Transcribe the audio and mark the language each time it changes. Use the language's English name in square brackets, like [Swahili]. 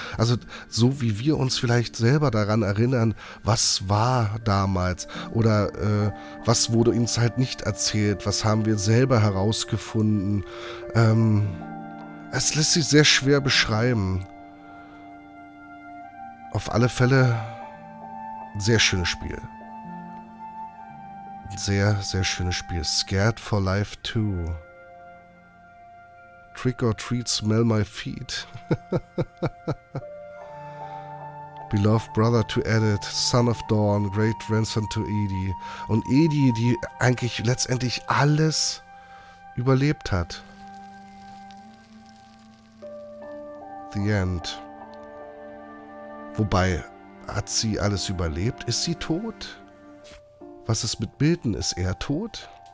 [German] Also so wie wir uns vielleicht selber daran erinnern, was war damals oder was wurde uns halt nicht erzählt, was haben wir selber herausgefunden. Es lässt sich sehr schwer beschreiben. Auf alle Fälle ein sehr schönes Spiel. Ein sehr, sehr schönes Spiel. [English] Scared for Life 2. Trick or treat, smell my feet. Beloved brother to Edith, son of Dawn, great grandson to Edie. [German] Und Edie, die eigentlich letztendlich alles überlebt hat. [English] The End. [German] Wobei, hat sie alles überlebt? Ist sie tot? Was ist mit Milton? Ist er tot?